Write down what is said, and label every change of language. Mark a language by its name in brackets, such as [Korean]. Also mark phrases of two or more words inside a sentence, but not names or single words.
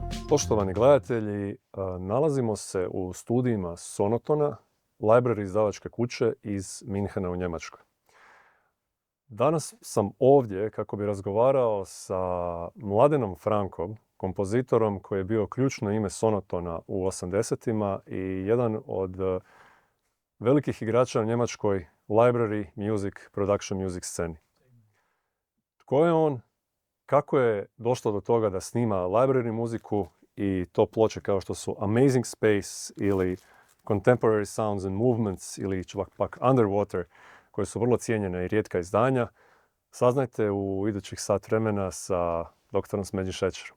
[Croatian] Poštovani gledatelji, nalazimo se u studijima Sonotona, library izdavačke kuće iz Minhena u Njemačkoj. Danas sam ovdje kako bi razgovarao sa Mladenom Frankom, kompozitorom koji je bio ključno ime Sonotona u 80-ima i jedan od velikih igrača u njemačkoj [English] library music, production music [Croatian] sceni. Tko je on? Kako je došlo do toga da snima library muziku i to ploče kao što su Amazing Space ili Contemporary Sounds and Movements ili pak Underwater, koje su vrlo cijenjene i rijetka izdanja, saznajte u idućih sat vremena sa doktorom Smeđi Šećerom.